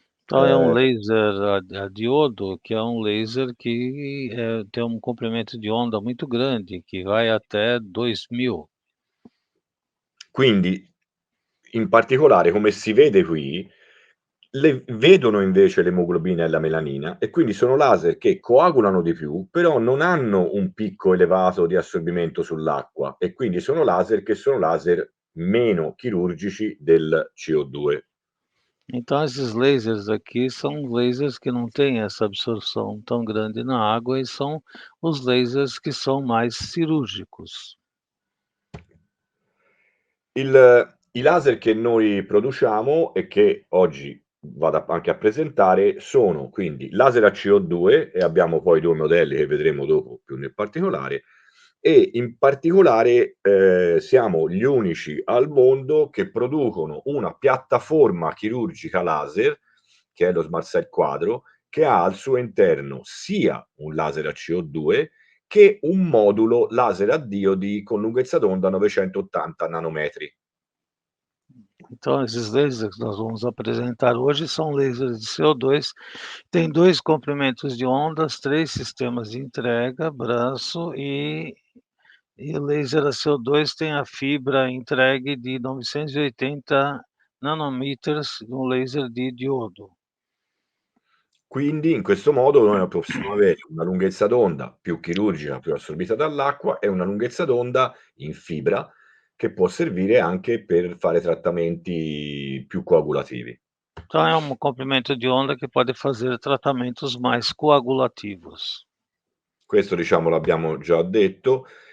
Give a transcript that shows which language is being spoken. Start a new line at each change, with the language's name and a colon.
Portuguese: Então é um laser a diodo, que é um laser que tem um comprimento de onda muito grande, que vai até 2000.
Italian: Quindi, in particolare, come si vede qui, vedono invece l'emoglobina e la melanina e quindi sono laser che coagulano di più, però non hanno un picco elevato di assorbimento sull'acqua e quindi sono laser che sono laser meno chirurgici del CO2.
Portuguese: Então esses lasers aqui são lasers que não têm essa absorção tão grande na água e são os lasers que são mais cirúrgicos.
Italian: I laser che noi produciamo e che oggi vado anche a presentare sono quindi laser a CO2 e abbiamo poi 2 modelli che vedremo dopo più nel particolare e in particolare, siamo gli unici al mondo che producono una piattaforma chirurgica laser, che è lo Smart Cell Quadro, che ha al suo interno sia un laser a CO2 che un modulo laser a diodi con lunghezza d'onda 980 nanometri.
Portuguese: Então esses lasers que nós vamos apresentar hoje são lasers de CO2, tem 2 comprimentos de ondas, 3 sistemas de entrega, braço e o laser a CO2 tem a fibra entregue de 980 nanometers, um laser di diodo.
Italian: Quindi in questo modo noi possiamo avere una lunghezza d'onda più chirurgica, più assorbita dall'acqua e una lunghezza d'onda in fibra che può servire anche per fare trattamenti più coagulativi.
Portuguese: Então é um comprimento de onda que pode fazer tratamentos mais coagulativos.
Italian: Questo diciamo l'abbiamo già detto.